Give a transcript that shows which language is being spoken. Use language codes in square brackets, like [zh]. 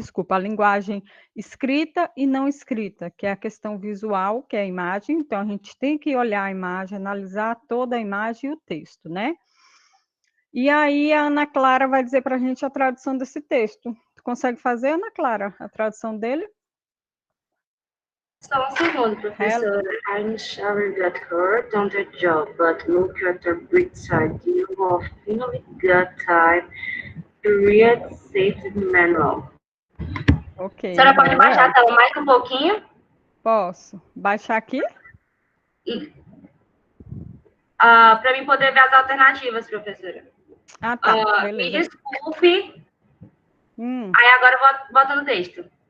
[pt] A linguagem escrita e não escrita, que é a questão visual, que é a imagem. Então, a gente tem que olhar a imagem, analisar toda a imagem e o texto, né? E aí, a Ana Clara vai dizer para a gente a tradução desse texto. Tu consegue fazer, Ana Clara, a tradução dele? Só um segundo, professora. [en] I'm sorry that hurt on the job, but look at the bright side. You have finally got time to read safety manual. Ok. [pt] A senhora pode baixar a tela mais um pouquinho? Posso. Baixar aqui? Para mim poder ver as alternativas, professora. Ah, tá. Beleza. Me desculpe. Aí agora eu volto no texto.